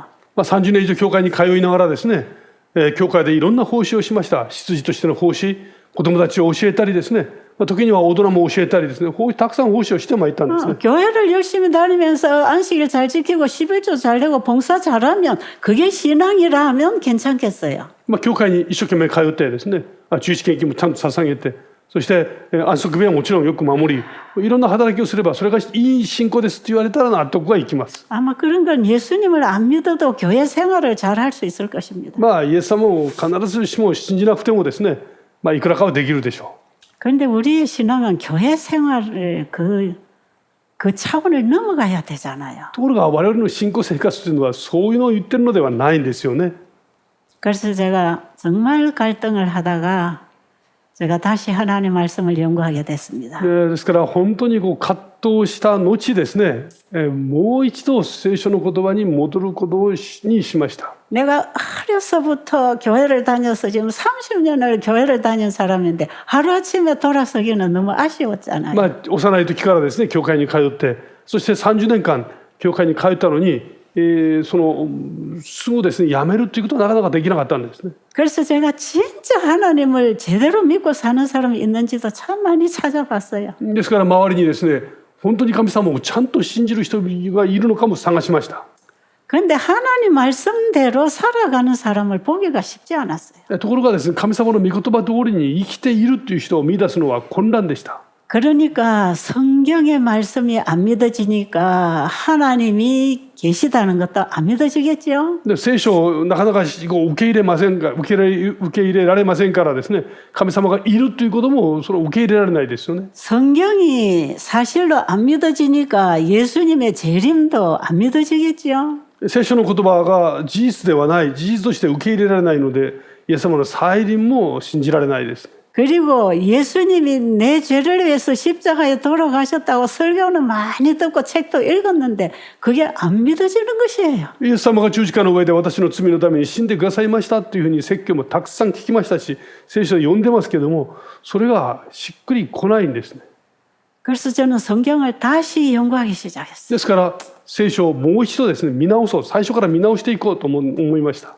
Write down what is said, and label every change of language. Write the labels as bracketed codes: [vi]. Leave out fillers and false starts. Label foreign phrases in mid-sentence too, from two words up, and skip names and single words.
[ja] 30 年以上教会に通いながらですね教会でいろんな奉仕をしました。執事としての奉仕子供たちを教えたりですね時には大人も教えたりですねたくさん奉仕をしてまいったんですね。 [ko] 교회를 열심히 다니면서 안식일 잘 지키고 11조 잘 내고 봉사 잘하면 그게 신앙이라 하면 괜찮겠어요. [ja] 教会に一生懸命通ってですね十一献金もちゃんと捧げてそして安息日はもちろんよく守りいろんな働きをすればそれがいい信仰ですと言われたら納得がいきます。 [ko] 아마 그런 건 예수님을 안 믿어도 교회 생활을 잘 할 수 있을 것입니다. [ja] イエス様を必ずしも信じなくてもですねいくらかはできるでしょう。 [ko] 그런데 우리의 신앙은 교회 생활을 그 차원을 넘어가야 되잖아요. [ja] ところが我々の信仰生活というのはそういうのを言ってるのではないんですよね。 [ko] 그래서 제가 정말 갈등을 하다가 제가 다시 하나님 말씀을 연구하게 됐습니다. [ja] ですから本当に葛藤した後ですねもう一度聖書の言葉に戻ることにしました。 [ko] 내가 어려서부터 교회를 다녀서 지금 30년을 교회를 다닌 사람인데 하루아침에 돌아서기는 너무 아쉬웠잖아요. [ja] 幼い時からですね教会に通ってそして30年間教会に通ったのにすぐですねやめるということはなかなかできなかったんですね。 [ko] 그래서 제가 진짜 하나님을 제대로 믿고 사는 사람이 있는지도 참 많이 찾아봤어요. [ja] ですから周りにですね本当に神様をちゃんと信じる人がいるのかも探しました。 [ko] 그런데 하나님 말씀대로 살아가는 사람을 보기가 쉽지 않았어요. [ja] ところがですね神様の御言葉通りに生きているという人を見出すのは混乱でした。 [ko] 그러니까 성경의 말씀이 안 믿어지니까 하나님이 계시다는 것도 안 믿어지겠죠. [ja] 聖書をなかなか受け入れられませんからですね神様がいるということもそれを受け入れられないですよね。 [ko] 성경이 사실로 안 믿어지니까 예수님의 재림도 안 믿어지겠죠. [ja] 聖書の言葉が事実ではない事実として受け入れられないのでイエス様の再臨も信じられないです。 [ko] 그리고 예수님이 내 죄를 위해서 십자가에 돌아가셨다고 설교는 많이 듣고 책도 읽었는데 그게 안 믿어지는 것이에요. [ja] イエス様が十字架の上で私の罪のために死んでくださいましたというふうに説教もたくさん聞きましたし聖書を読んでますけどもそれがしっくりこないんですね。 [ko] 그래서 저는 성경을 다시 연구하기 시작했어요. [ja] ですから聖書をもう一度ですね見直そう最初から見直していこうと思いました。